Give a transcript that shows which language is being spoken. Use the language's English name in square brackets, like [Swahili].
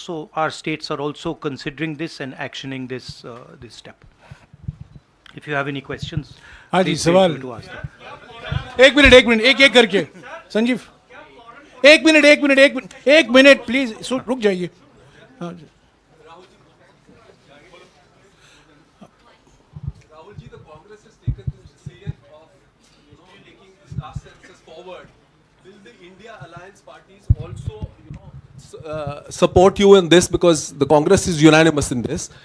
[English] So our states are also considering this and actioning this this step. If you have any questions, please feel free to ask them. [Hindi] एक minute एक करके संजीव, एक minute please रुक जाइए। [English] Rahul ji, the Congress has taken the decision of, taking this caste census forward. Will the India Alliance parties also, support you in this, because the Congress is unanimous in this?